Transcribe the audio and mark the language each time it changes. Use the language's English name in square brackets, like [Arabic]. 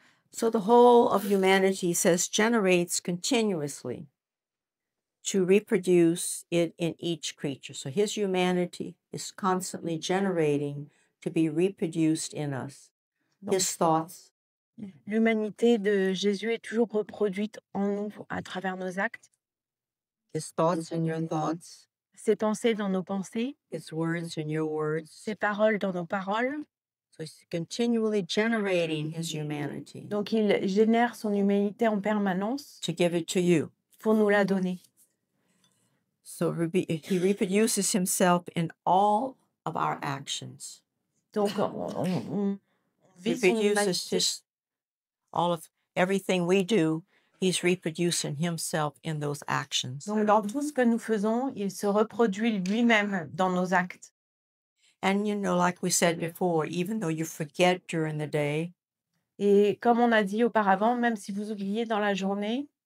[English] So the whole of humanity, says, generates continuously to reproduce it in each creature. So his humanity is constantly generating to be reproduced in us. His thoughts, [French] L'humanité de Jésus est toujours reproduite en nous à travers nos actes, [English] his thoughts in your thoughts, [French] ses pensées dans nos pensées, [English] his words in your words. [French] ses paroles dans nos paroles. [English] So he's continually generating his humanity [French] Donc il génère son humanité en permanence [English] to give it to you. [French] pour nous la donner. [English] So he reproduces himself in all of our actions. [French] Donc on [English] He [French] vit son [English] reproduces [French] humanité. [English] just all of everything we do. He's reproducing himself in those actions. [French] Donc dans tout ce que nous faisons, il se reproduit lui-même dans nos actes. [English] And like we said before, even though you forget during the day, [French] Et comme on a dit auparavant, même si vous oubliez dans la journée,